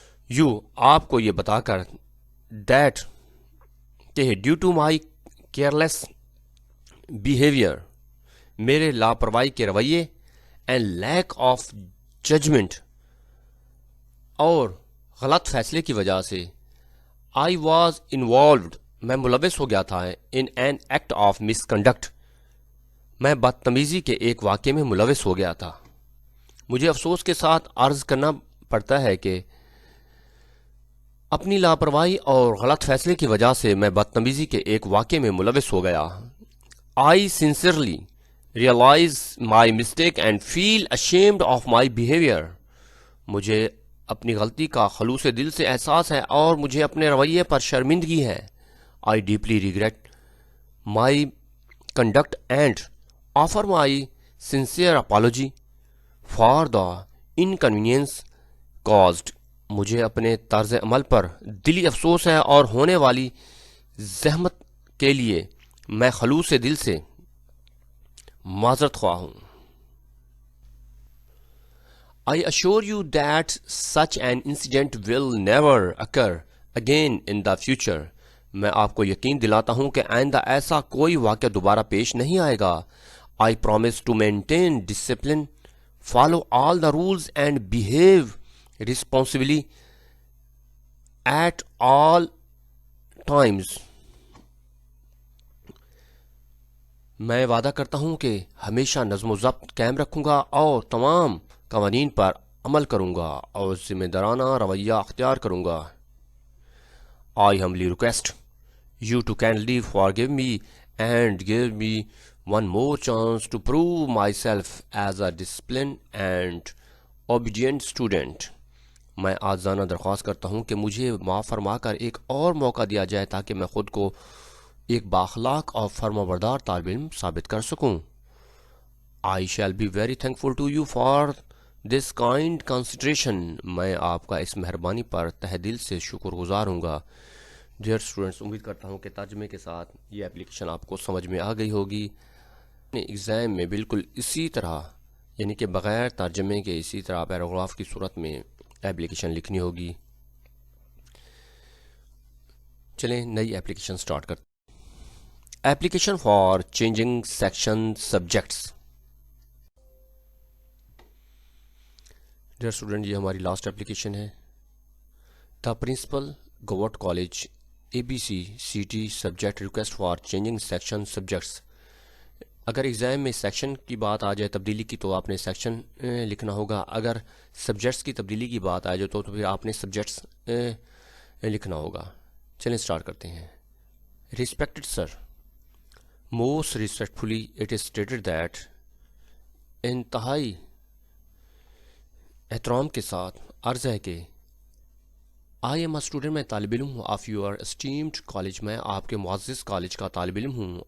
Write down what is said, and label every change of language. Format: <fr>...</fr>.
<ur>You, آپ کو یہ بتا کر، دیٹ کہ</ur> <en>due to my careless behaviour,</en> <ur>میرے لاپرواہی کے رویے،</ur> <en>and lack of judgement,</en> <ur>اور غلط فیصلے کی وجہ سے،</ur> <en>I was involved,</en> <ur>میں ملوث ہو گیا تھا</ur> <en>in an act of misconduct.</en> <ur>میں بدتمیزی کے ایک واقعے میں ملوث ہو گیا تھا. مجھے افسوس کے ساتھ عرض کرنا پڑتا ہے کہ اپنی لاپرواہی اور غلط فیصلے کی وجہ سے میں بدتمیزی کے ایک واقعے میں ملوث ہو گیا.</ur> <en>I sincerely realize my mistake and feel ashamed of my behavior.</en> <ur>مجھے اپنی غلطی کا خلوص دل سے احساس ہے اور مجھے اپنے رویے پر شرمندگی ہے.</ur> <en>I deeply regret my conduct and offer my sincere apology for the inconvenience caused.</en> <ur>مجھے اپنے طرز عمل پر دلی افسوس ہے اور ہونے والی زحمت کے لیے میں خلوص دل سے معذرت خواہ ہوں.</ur> <en>I assure you that such an incident will never occur again in the future.</en> <ur>میں آپ کو یقین دلاتا ہوں کہ آئندہ ایسا کوئی واقعہ دوبارہ پیش نہیں آئے گا.</ur> <en>I promise to maintain discipline, follow all the rules and behave responsibly at all times.</en> <ur>میں وعدہ کرتا ہوں کہ ہمیشہ نظم و ضبط قائم رکھوں گا اور تمام قوانین پر عمل کروں گا اور ذمہ دارانہ رویہ اختیار کروں گا.</ur> <en>I humbly request you to kindly forgive me and give me one more chance to prove myself as a disciplined and obedient student.</en> <ur>میں آجزانہ درخواست کرتا ہوں کہ مجھے معاف فرما کر ایک اور موقع دیا جائے تاکہ میں خود کو ایک بااخلاق اور فرمانبردار طالب علم ثابت کر سکوں.</ur> <en>I shall be very thankful to you for this kind consideration.</en> <ur>میں آپ کا اس مہربانی پر تہ دل سے شکر گزار ہوں گا. ڈیئر اسٹوڈنٹس، امید کرتا ہوں کہ ترجمے کے ساتھ یہ اپلیکیشن آپ کو سمجھ میں آ گئی ہوگی. ایگزام میں بالکل اسی طرح یعنی کہ بغیر ترجمے کے اسی طرح پیراگراف کی صورت میں اپلیکیشن لکھنی ہوگی. چلیں نئی اپلیکیشن سٹارٹ کرتے ہیں.</ur> <en>Application for changing section subjects. Dear student،</en> <ur>یہ ہماری لاسٹ اپلیکیشن ہے.</ur> <en>The principal Govt College ABC CT subject request for changing section subjects.</en> <ur>اگر ایگزام میں سیکشن کی بات آ جائے تبدیلی کی تو آپ نے سیکشن لکھنا ہوگا. اگر سبجیکٹس کی تبدیلی کی بات آ جائے تو پھر آپ نے سبجیکٹس لکھنا ہوگا. چلیں سٹارٹ کرتے ہیں.</ur> <en>Respected sir, most respectfully it is stated that</en> <ur>انتہائی احترام کے ساتھ عرض ہے کہ</ur> <en>I am a student،</en> <ur>میں طالب علم ہوں</ur> <en>of your esteemed college،</en> <ur>میں آپ کے معزز کالج کا طالب علم ہوں.</ur>